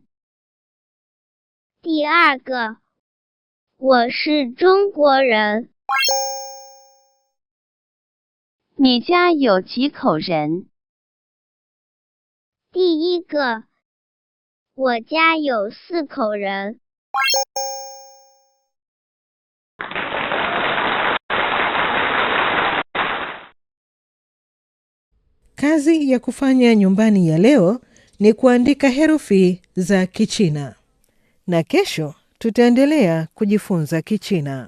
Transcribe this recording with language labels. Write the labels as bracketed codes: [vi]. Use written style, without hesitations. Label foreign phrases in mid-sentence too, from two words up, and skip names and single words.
[zh] 第二个，我是中国人。你家有几口人？第一个，我家有4口人。 [sw] Kazi ya kufanya nyumbani ya leo ni kuandika herufi za Kichina. Na kesho tutaendelea kujifunza Kichina.